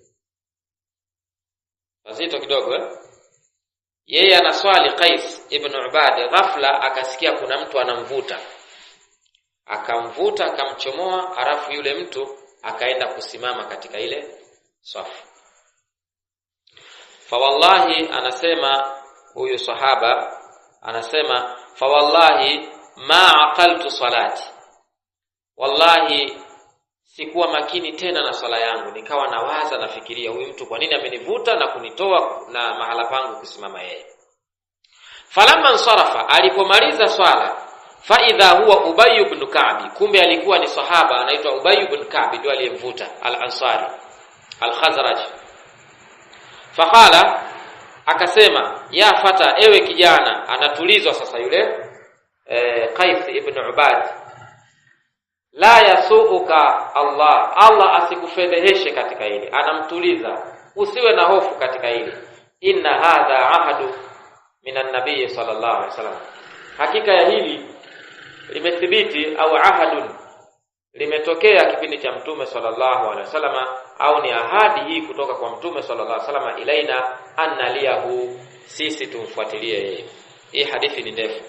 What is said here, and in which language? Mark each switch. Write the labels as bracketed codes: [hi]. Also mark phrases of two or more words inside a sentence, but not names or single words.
[sw] Mzito kidogo Yeye anaswali Qais ibn Ubad, ghafla akasikia kuna mtu anamvuta. Akamvuta, akamchomoa, alafu yule mtu akaenda kusimama katika ile swafu. [ar] Fa wallahi, [sw] anasema huyu sahaba, anasema [ar] fa wallahi ma aqaltu salati, [sw] wallahi sikuwa makini tena na swala yangu, nikawa nawaza, nafikiria huyu mtu kwa nini amenivuta na kunitoa na mahala pangu kusimama yeye. [ar] Falamma ansarafa, [sw] alipomaliza swala, [ar] fa idha huwa Ubay ibn Ka'b, [sw] kumbe alikuwa ni sahaba anaitwa Ubay ibn Ka'b, ndio aliyemvuta, al-Ansari al-Khazraj. Faqala, akasema, [ar] ya fata, [sw] ewe kijana. Anatulizwa sasa yule Qais ibn Ubad, [ar] la yasuuka [sw] Allah asikufedheheshe katika hili. Anamtuliza, usiwe na hofu katika hili. [ar] Inna hadha ahadu minan nabiy sallallahu alaihi wasallam, [sw] hakika ya hili limethibiti, au ahadun limetokea kipindi cha mtume [ar] sallallahu alaihi wasallam, [sw] au ni ahadi hii kutoka kwa mtume [ar] sallallahu alaihi wasallam, ilaina annaliyahu, [sw] sisi tumfuatilie yeye. Hii hadithi ni ndefu.